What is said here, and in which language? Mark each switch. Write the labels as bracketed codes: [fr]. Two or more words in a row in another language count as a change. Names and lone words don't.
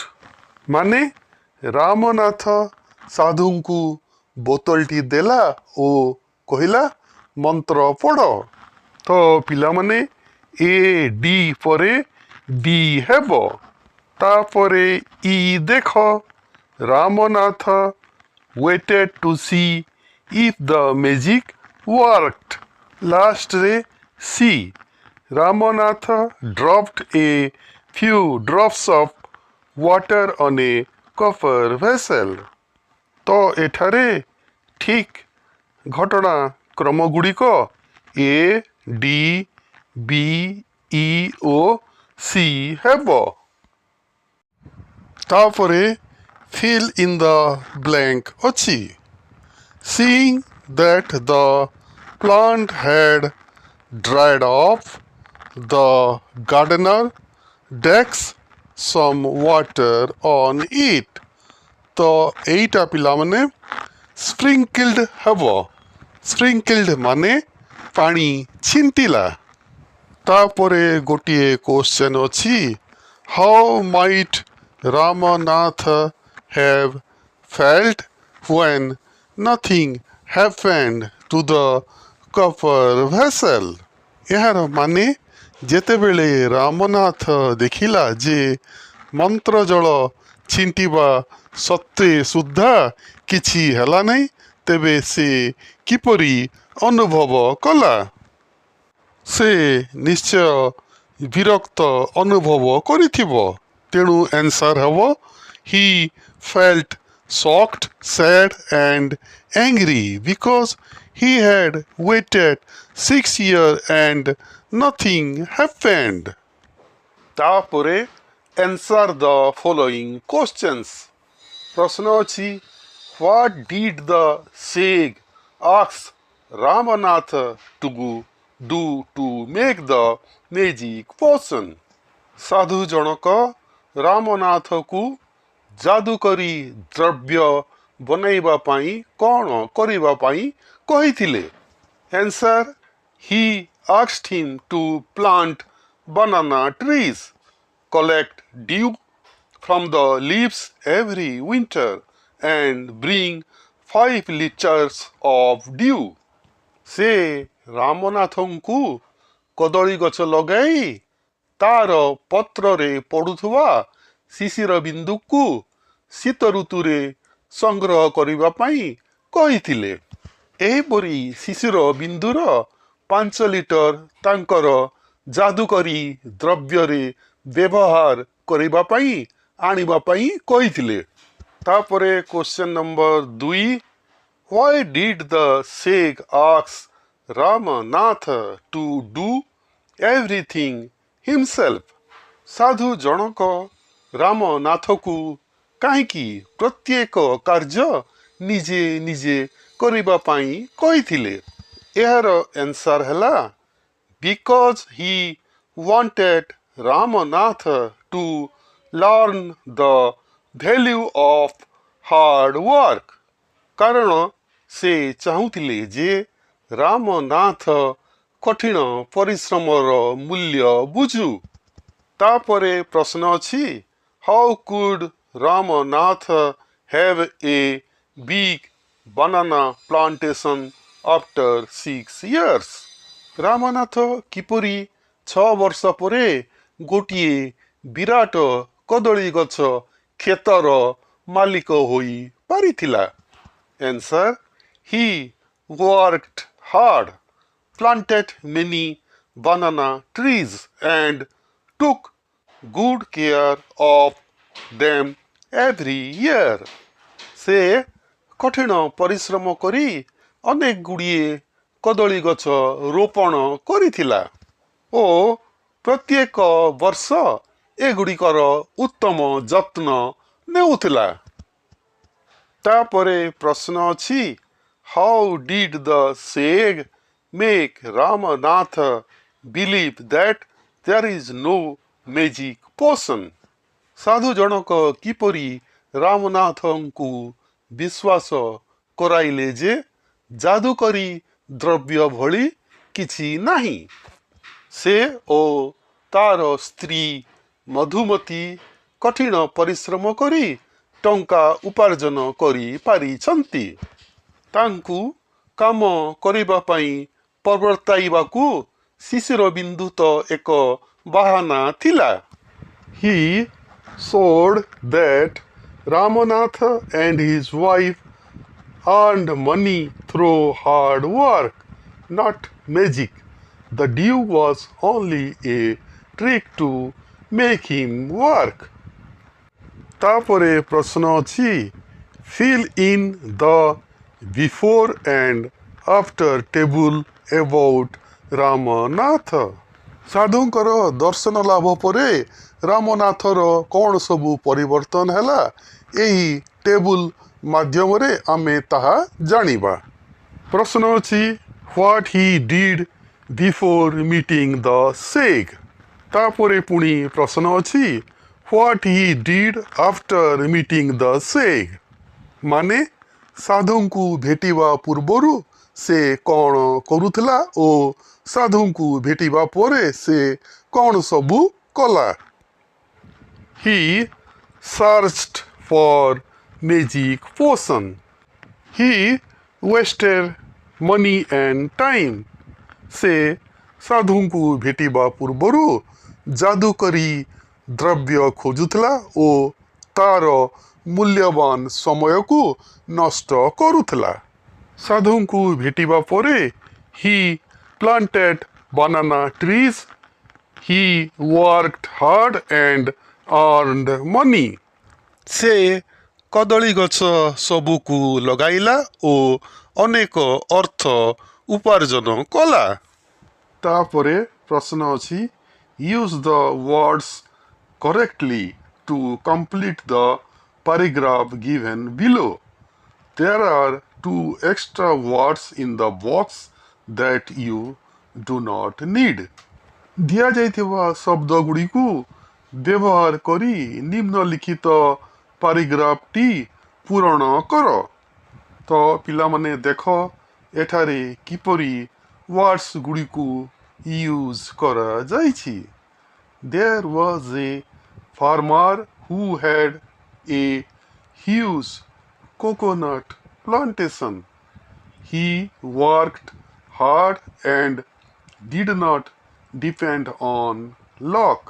[or] ମାନେ ରାମନାଥ ସାଧୁଙ୍କୁ ବୋତଲଟି ଦେଲା ଓ କହିଲା, ମନ୍ତ୍ର ପଢ଼। ତ ପିଲାମାନେ ଏ ଡି ପରେ ବି ହେବ। ତାପରେ ଇ ଦେଖ, [en] ରାମନାଥ waited to see if the magic worked. [or] ଲାଷ୍ଟରେ ସି, [en] ରାମନାଥ dropped a few drops of water on a copper vessel. [or] ତ ଏଠାରେ ଠିକ୍ ଘଟଣା କ୍ରମଗୁଡ଼ିକ ଏ ଡି ବି ଇ ଓ ସି ହେବ। [en] ତାପରେ fill in the blank ଅଛି। Seeing that the plant had dried off, the gardener daxed some water on it. [or] ତ ଏଇଟା ପିଲାମାନେ ସ୍ପ୍ରିଙ୍କିଲ୍ଡ ହେବ। ସ୍ପ୍ରିଙ୍କିଲ୍ଡ ମାନେ ପାଣି ଛିଣ୍ଟିଲା। ତାପରେ ଗୋଟିଏ କ୍ୱେଶ୍ଚନ୍ ଅଛି, [en] how might ରାମନାଥ have felt when nothing happened to the copper vessel? [or] ଏହାର ମାନେ ଯେତେବେଳେ ରାମନାଥ ଦେଖିଲା ଯେ ମନ୍ତ୍ର ଜଳ ଛିଣ୍ଟିବା ସତ୍ତ୍ୱେ ସୁଦ୍ଧା କିଛି ହେଲା ନାହିଁ, ତେବେ ସେ କିପରି ଅନୁଭବ କଲା? ସେ ନିଶ୍ଚୟ ବିରକ୍ତ ଅନୁଭବ କରିଥିବ। ତେଣୁ ଆନ୍ସର ହେବ, [en] he felt shocked, sad and angry because he had waited 6 years and nothing happened. ତାପରେ answer the following questions. [or] ପ୍ରଶ୍ନ ଅଛି, [en] what did the sage ask Ramanatha to do to make the magic potion? [or] ସାଧୁ ଜଣକ ରାମନାଥକୁ ଯାଦୁକରୀ ଦ୍ରବ୍ୟ ବନାଇବା ପାଇଁ କ'ଣ କରିବା ପାଇଁ କହିଥିଲେ? ଆନ୍ସର, [en] he asked him to plant banana trees, collect dew from the leaves every winter and bring 5 liters of dew. [or] ସେ ରାମନାଥଙ୍କୁ କଦଳୀ ଗଛ ଲଗାଇ ତାର ପତ୍ରରେ ପଡ଼ୁଥିବା ଶିଶିର ବିନ୍ଦୁକୁ ଶୀତ ଋତୁରେ ସଂଗ୍ରହ କରିବା ପାଇଁ କହିଥିଲେ। ଏହିପରି ଶିଶିର ବିନ୍ଦୁର 5 ଲିଟର ତାଙ୍କର ଯାଦୁକରୀ ଦ୍ରବ୍ୟରେ ବ୍ୟବହାର କରିବା ପାଇଁ ଆଣିବା ପାଇଁ କହିଥିଲେ। ତାପରେ କ୍ୱେଶ୍ଚନ ନମ୍ବର 2, [en] Why did the sage ask Ramanath to do everything himself? [or] ସାଧୁ ଜଣକ ରାମନାଥକୁ କାହିଁକି ପ୍ରତ୍ୟେକ କାର୍ଯ୍ୟ ନିଜେ ନିଜେ କରିବା ପାଇଁ କହିଥିଲେ? ଏହାର ଆନ୍ସର ହେଲା [en] because he wanted Ramanath to learn the value of hard work. [or] କାରଣ ସେ ଚାହୁଁଥିଲେ ଯେ ରାମନାଥ କଠିନ ପରିଶ୍ରମର ମୂଲ୍ୟ ବୁଝୁ। ତାପରେ ପ୍ରଶ୍ନ ଅଛି, [en] How could Ramanath have a big banana plantation after 6 years? [or] ରାମନାଥ କିପରି 6 ବର୍ଷ ପରେ ଗୋଟିଏ ବିରାଟ କଦଳୀ ଗଛ କ୍ଷେତର ମାଲିକ ହୋଇ ପାରିଥିଲା? [en] Answer, he worked hard, planted many banana trees and took good care of them every year. [or] ସେ କଠିନ ପରିଶ୍ରମ କରି ଅନେକ ଗୁଡ଼ିଏ କଦଳୀ ଗଛ ରୋପଣ କରିଥିଲା ଓ ପ୍ରତ୍ୟେକ ବର୍ଷ ଏଗୁଡ଼ିକର ଉତ୍ତମ ଯତ୍ନ ନେଉଥିଲା। ତାପରେ ପ୍ରଶ୍ନ ଅଛି, [en] How did the sage make Ramanath believe that there is no magic potion? [or] ସାଧୁ ଜଣକ କିପରି ରାମନାଥଙ୍କୁ ବିଶ୍ୱାସ କରାଇଲେ ଯେ ଯାଦୁକରୀ ଦ୍ରବ୍ୟ ଭଳି କିଛି ନାହିଁ? ସେ ଓ ତାର ସ୍ତ୍ରୀ ମଧୁମତୀ କଠିନ ପରିଶ୍ରମ କରି ଟଙ୍କା ଉପାର୍ଜନ କରିପାରିଛନ୍ତି। ତାଙ୍କୁ କାମ କରିବା ପାଇଁ ପ୍ରବର୍ତ୍ତାଇବାକୁ ଶିଶିର ବିନ୍ଦୁ ତ ଏକ ବାହାନା ଥିଲା। [en] He showed that Ramanath and his wife earned money through hard work, not magic. The dew was only a trick to make him work. [or] ତାପରେ ପ୍ରଶ୍ନ ଅଛି, [en] Fill in the before and after table about ରାମନାଥ। [or] ସାଧୁଙ୍କର ଦର୍ଶନ ଲାଭ ପରେ ରାମନାଥର କ'ଣ ସବୁ ପରିବର୍ତ୍ତନ ହେଲା, ଏହି ଟେବୁଲ ମାଧ୍ୟମରେ ଆମେ ତାହା ଜାଣିବା। ପ୍ରଶ୍ନ ଅଛି, [en] What he did before meeting the sage? [or] ତାପରେ ପୁଣି ପ୍ରଶ୍ନ ଅଛି, [en] What he did after meeting the sage? [or] ମାନେ ସାଧୁଙ୍କୁ ଭେଟିବା ପୂର୍ବରୁ ସେ କ'ଣ କରୁଥିଲା ଓ ସାଧୁଙ୍କୁ ଭେଟିବା ପରେ ସେ କ'ଣ ସବୁ କଲା? [en] He searched for magic potion. He wasted money and time. [or] ସେ ସାଧୁଙ୍କୁ ଭେଟିବା ପୂର୍ବରୁ ଯାଦୁକରୀ ଦ୍ରବ୍ୟ ଖୋଜୁଥିଲା ଓ ତାର ମୂଲ୍ୟବାନ ସମୟକୁ ନଷ୍ଟ କରୁଥିଲା। ସାଧୁଙ୍କୁ ଭେଟିବା ପରେ [en] he planted banana trees. He worked hard and earned money. [or] ସେ କଦଳୀ ଗଛ ସବୁକୁ ଲଗାଇଲା ଓ ଅନେକ ଅର୍ଥ ଉପାର୍ଜନ କଲା। ତାପରେ ପ୍ରଶ୍ନ ଅଛି, [en] Use the words correctly to complete the paragraph given below. There are 2 extra words in the box that you do not need. [or] ଦିଆଯାଇଥିବା ଶବ୍ଦ ଗୁଡ଼ିକୁ ବ୍ୟବହାର କରି ନିମ୍ନଲିଖିତ ପାରାଗ୍ରାଫଟି ପୂରଣ କର। ତ ପିଲାମାନେ ଦେଖ ଏଠାରେ କିପରି ୱାର୍ଡସ୍ ଗୁଡ଼ିକୁ ୟୁଜ୍ କରାଯାଇଛି। [en] There was a farmer who had a huge coconut plantation. He worked hard and did not depend on luck.